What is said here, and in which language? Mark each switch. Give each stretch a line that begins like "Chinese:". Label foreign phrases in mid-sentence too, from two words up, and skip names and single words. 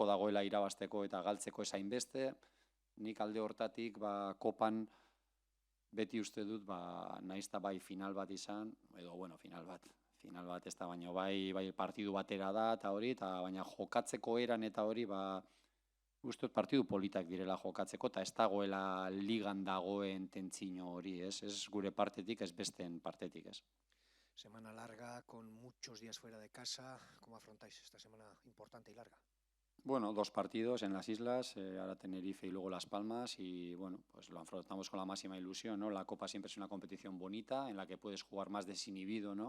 Basque: dagoela irabazteko eta galtzeko esain beste, nik alde hortatik kopan beti uste dut, nahiz eta bai final bat izan, edo, bueno, final bat ez da, baina bai partidu batera da, eta hori, baina jokatzeko eran eta hori, Uste dut partidu politak direla jokatzeko, eta ez dagoela ligan dagoen tentsio hori, ez? Ez gure partetik, ez besteen partetik, ez?
Spanish: Semana larga, con muchos días fuera de casa. ¿Cómo afrontáis esta semana importante y larga? Bueno, 2 partidos en las islas, ahora Tenerife y luego Las Palmas, y bueno, pues lo afrontamos con la máxima ilusión, ¿no? La Copa siempre es una competición bonita en la que puedes jugar más desinhibido, ¿no?